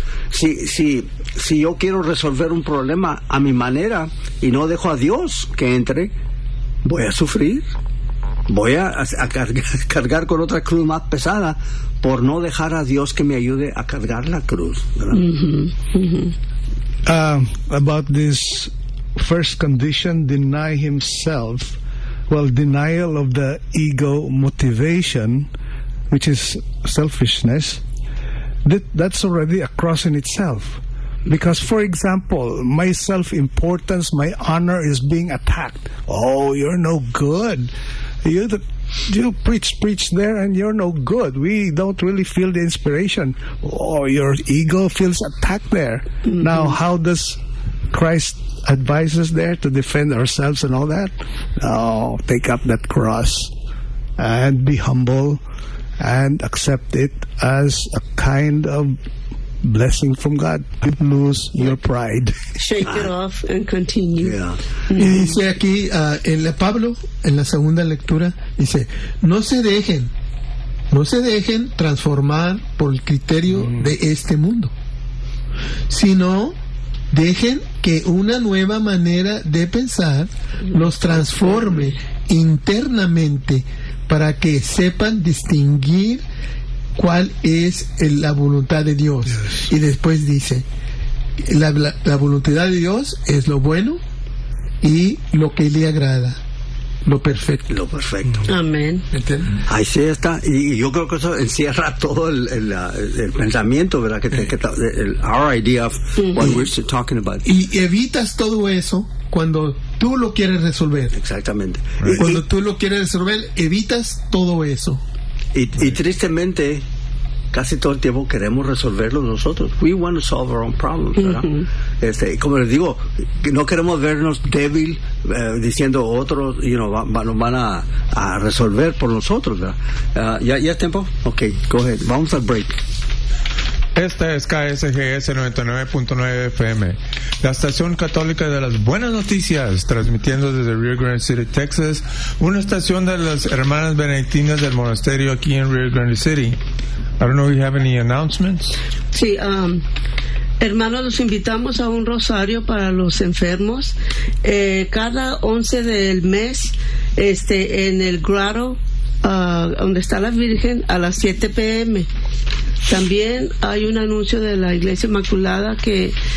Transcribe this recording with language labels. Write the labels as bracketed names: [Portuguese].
[Spanish] Si yo quiero resolver un problema a mi manera y no dejo a Dios que entre, voy a sufrir, voy a cargar con otra cruz más pesada por no dejar a Dios que me ayude a cargar la cruz, ¿verdad? [English] About this first condition, deny himself. Well, denial of the ego motivation, which is selfishness, that's already a cross in itself. Because, for example, my self-importance, my honor is being attacked. Oh, you're no good. You preach there and you're no good. We don't really feel the inspiration. Oh, your ego feels attacked there. Mm-hmm. Now, how does Christ advise us there to defend ourselves and all that? Oh, take up that cross and be humble and accept it as a kind of blessing from God. Don't lose your pride. Shake it off and continue. Yeah. [Spanish] Mm-hmm. Y dice aquí, en la Pablo, en la segunda lectura, dice, no se dejen transformar por el criterio de este mundo, sino dejen que una nueva manera de pensar los transforme internamente para que sepan distinguir cuál es la voluntad de Dios. [English] Yes. [Spanish] Y después dice, la voluntad de Dios es lo bueno y lo que le agrada, lo perfecto. Amén. Ahí sí está. Y yo creo que eso encierra todo el pensamiento, ¿verdad? [English] El our idea of what we're talking about. [Spanish] Y evitas todo eso cuando tú lo quieres resolver. Exactamente. [English] Right. [Spanish] Cuando tú lo quieres resolver, evitas todo eso. Y tristemente, casi todo el tiempo queremos resolverlo nosotros. [English] We want to solve our own problems, [Spanish] ¿verdad? Uh-huh. Como les digo, no queremos vernos débil diciendo otros, [English] you know, [Spanish] van a resolver por nosotros, ¿verdad? ¿Ya es tiempo? [English] Ok, go ahead. [Spanish] Vamos al break. Esta es KSGS 99.9 FM, la estación católica de las buenas noticias, transmitiendo desde Rio Grande City, Texas, una estación de las hermanas benedictinas del monasterio aquí en Rio Grande City. [English] I don't know if you have any announcements. [Spanish] Sí, hermanos, los invitamos a un rosario para los enfermos cada 11 del mes en el Grotto, donde está la Virgen, a las 7 p.m. También hay un anuncio de la Iglesia Inmaculada que